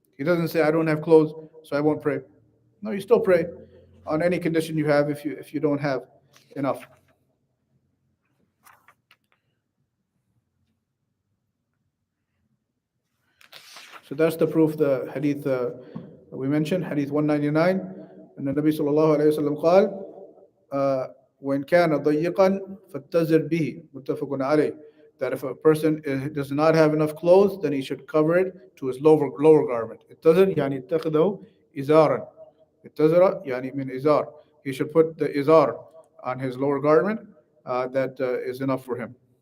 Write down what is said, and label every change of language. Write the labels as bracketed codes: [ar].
[en] He doesn't say, I don't have clothes, so I won't pray. No, you still pray on any condition you have if you don't have enough. So that's the proof, the hadith we mentioned, hadith 199. And the [ar] Nabi sallallahu alayhi wa sallam قال وإن كان ضيقا فاتزر به متفق عليه. [en] That if a person does not have enough clothes, then he should cover it to his lower garment. [ar] اتزر يعني اتخذه إزارا. اتزر يعني من إزار. [en] He should put the izar on his lower garment. That is enough for him.